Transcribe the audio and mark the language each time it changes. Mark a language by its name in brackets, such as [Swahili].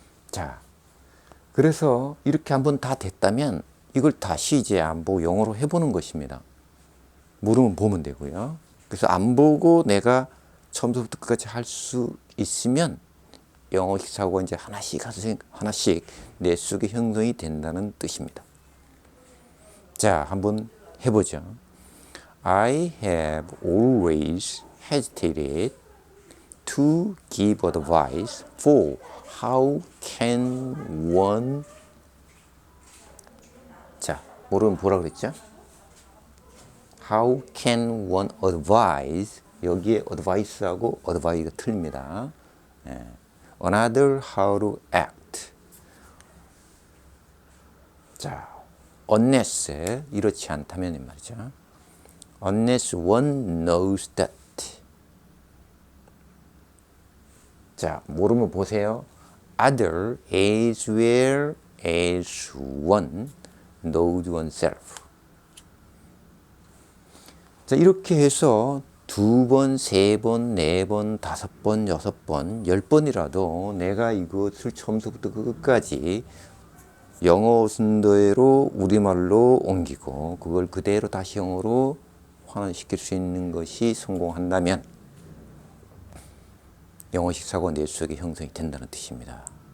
[Korean] 자, 그래서 이렇게 한번 다 됐다면 이걸 다시 이제 안 보고 영어로 해보는 것입니다. 모르면 보면 되고요. 그래서 안 보고 내가 처음부터 끝까지 할 수 있으면 영어식 사고가 이제 하나씩 내 속에 형성이 된다는 뜻입니다. 자, 한번 해보죠. [English] I have always hesitated to give advice for how can one. [Korean] 자, 모르면 뭐라 그랬죠? [English] How can one advise? [Korean] 여기에 advice하고 advice가 틀립니다. [English] Another how to act. [Korean] 자, unless 이렇지 않다면 이 말이죠. [English] Unless one knows that. [Korean] 자, 모르면 보세요. [English] Other as well as one knows oneself. [Korean] 자, 이렇게 해서 2번, 3번, 4번, 5번, 6번, 10번이라도 내가 이것을 처음부터 끝까지 영어 순서대로 우리말로 옮기고 그걸 그대로 다시 영어로 환원시킬 수 있는 것이 성공한다면 영어식 사고가 내 속에 형성이 된다는 뜻입니다.